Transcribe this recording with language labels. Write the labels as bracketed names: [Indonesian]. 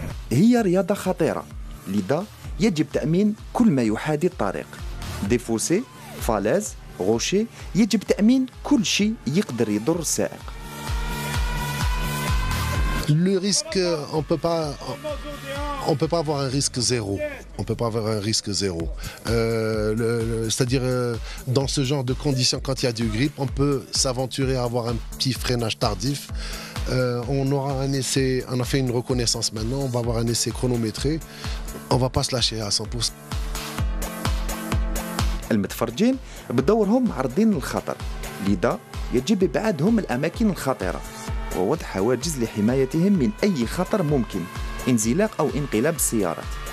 [Arabic] هي رياضة خطيرة لذا يجب تأمين كل ما يحاذي الطريق دي فوسي فالاز غوشي يجب تأمين كل شيء يقدر يضر السائق. [French] Le risque, on peut pas avoir un risque zéro. On peut pas avoir un risque zéro. C'est-à-dire, dans ce genre de conditions, quand il y a du grip, on peut s'aventurer à avoir un petit freinage tardif. On aura un essai, on a fait une reconnaissance maintenant, on va avoir un essai chronométré. On va pas se lâcher à 100%. [Arabic] المتفرجين بدورهم عارضين للخطر، لذا يجب إبعادهم الأماكن الخطرة ووضع حواجز لحمايتهم من أي خطر ممكن انزلاق أو انقلاب السيارات.